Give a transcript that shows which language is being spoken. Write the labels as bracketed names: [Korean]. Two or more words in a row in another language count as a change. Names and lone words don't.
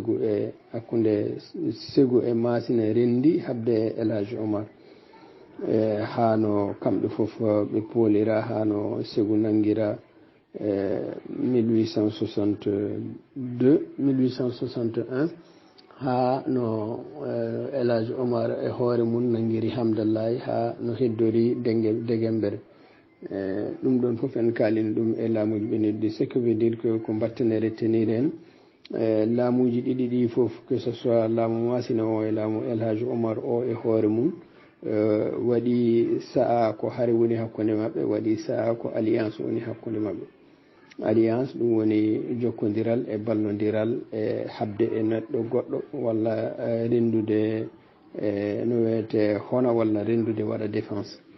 [Fula] Ségou e masina rendi habde El Hadji Omar hano kamɓe fof ɓe poolira hano Ségou nangira 1861 ha no El Hadji Omar e hoore mum nangiri Hamdallahi ha no heddori Degembere ɗum ɗon fof en kalini ɗum e laamuji ɓeneddi [French] ce que veut dire [Fula] que ko mbattene retenir en laamuji ɗiɗi ɗi fof [French] que ce soit [Fula] laamu masina o e laamu El Hadji Omar o e hoore mum waɗi sa'a ko haare woni hakkude maɓɓe waɗi sa'a ko alliance woni hakkude maɓɓe alliance ɗum woni jokkodiral e ballodiral e habde e neɗɗo goɗɗo walla rendude no wiyete hona walla rendude waɗa défense